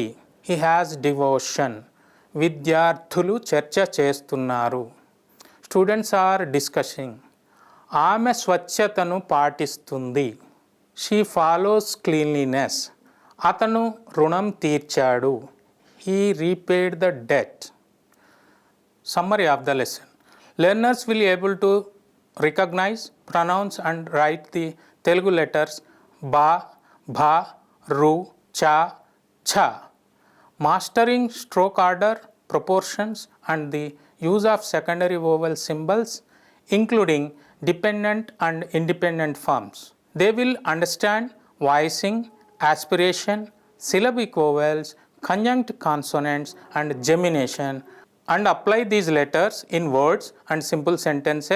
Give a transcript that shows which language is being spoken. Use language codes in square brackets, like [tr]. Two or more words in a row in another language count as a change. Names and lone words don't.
[en] He has devotion. [te] విద్యార్థులు చర్చ చేస్తున్నారు. [en] Students are discussing. [te] ఆమె స్వచ్ఛతను పాటిస్తుంది. [en] She follows cleanliness. [te] అతను రుణం తీర్చాడు. [en] He repaid the debt. Summary of the lesson. Learners will be able to recognize, pronounce and write the Telugu letters ba, bha, ru, cha, cha. Mastering stroke order, proportions and the use of secondary vowel symbols including dependent and independent forms. They will understand voicing, aspiration, syllabic vowels, conjunct consonants and gemination and apply these letters in words and simple sentences.